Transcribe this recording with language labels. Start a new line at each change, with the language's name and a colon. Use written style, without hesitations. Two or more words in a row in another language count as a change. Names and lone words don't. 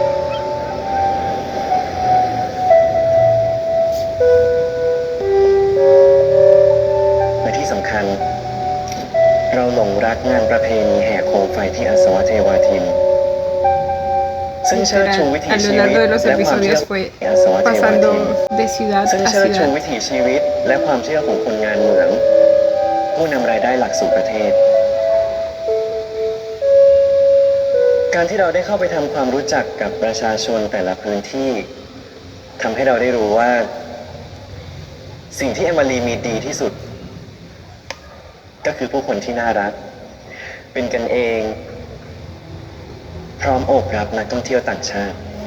Thai: และที่สำคัญ เราหลงรักงานประเพณีแห่โคมไฟที่อาสวะเทวาทิน ซึ่งเชิดชู
Spanish: Literal,
Thai: วิถี
Spanish: a
Thai: ชี
Spanish: lo
Thai: วิต
Spanish: largo de los
Thai: และความเชื่อ
Spanish: episodios fue
Thai: อาสวะเทวาทิน
Spanish: pasando de ciudad
Thai: ซึ่ง
Spanish: a
Thai: เชิดชู
Spanish: ciudad.
Thai: วิถีชีวิตและความเชื่อของคนงานเหมือง ผู้นำรายได้หลักสู่ประเทศ การที่เราได้เข้าไปทำความรู้จักกับประชาชนแต่ละพื้นที่ทำให้เราได้รู้ว่า สิ่งที่เอมมารีมีดีที่สุด ก็คือผู้คนที่น่ารัก เป็นกันเอง พร้อมโอบรับนักท่องเที่ยวต่างชาติ